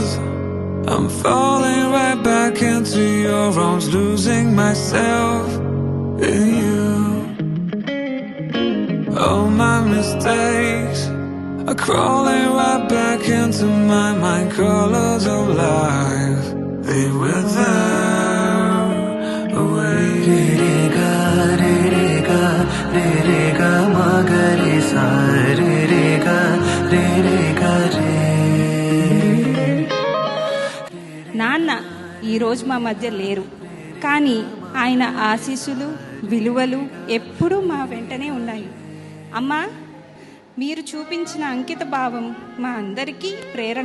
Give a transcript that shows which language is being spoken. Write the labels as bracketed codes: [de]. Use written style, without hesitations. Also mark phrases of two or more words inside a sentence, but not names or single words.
[en] I'm falling right back into your arms, losing myself in you. All my mistakes are crawling right back into my mind. Colors of life, they wither away. Re-re-ga, re-re-ga, re-re-ga, ma-ga-re-sa, re-re-ga, re-re-ga, re. [te] నాన్న ఈరోజు మా మధ్య లేరు, కానీ ఆయన ఆశీస్సులు విలువలు ఎప్పుడూ మా వెంటనే ఉన్నాయి. అమ్మా, మీరు చూపించిన అంకిత భావం మా అందరికీ ప్రేరణ.